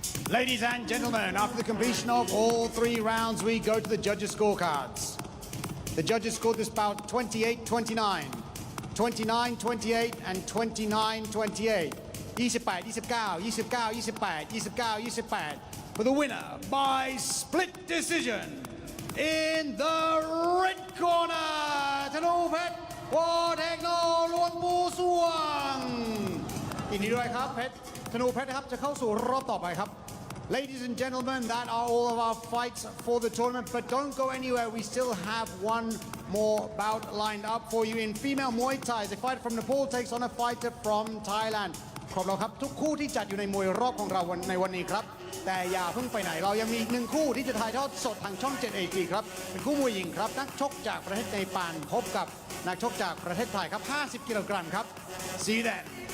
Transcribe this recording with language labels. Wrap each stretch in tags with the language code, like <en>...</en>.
<en>Ladies and gentlemen, after the completion of all 3 rounds, we go to the judges' scorecards. The judges scored this bout 28-29, 29-28, and 29-28. 28-29-28 for the winner by split decision. In the red corner, Tanet Faezeh</en> <th>ล้วนปูสวงยินดีด้วยครับเพชรธนูเพชรนะครับจะเข้าสู่รอบต่อไปครับ</th> <en>Ladies and gentlemen, that are all of our fights for the tournament, but don't go anywhere. We still have one more bout lined up for you in female Muay Thai. A fighter from Nepal takes on a fighter from Thailand.</en> <th>ครบแล้วครับทุกคู่ที่จัดอยู่ในมวยรอบของเราในวันนี้ครับแต่อย่าเพิ่งไปไหนเรายังมีอีก1คู่ที่จะถ่ายทอดสดทางช่อง 7 HD ครับเป็นคู่มวยหญิงครับนักชกจากประเทศเนปาลพบกับนักชกจากประเทศไทยครับ50 กิโลกรัมครับ</th> <en>See that</en>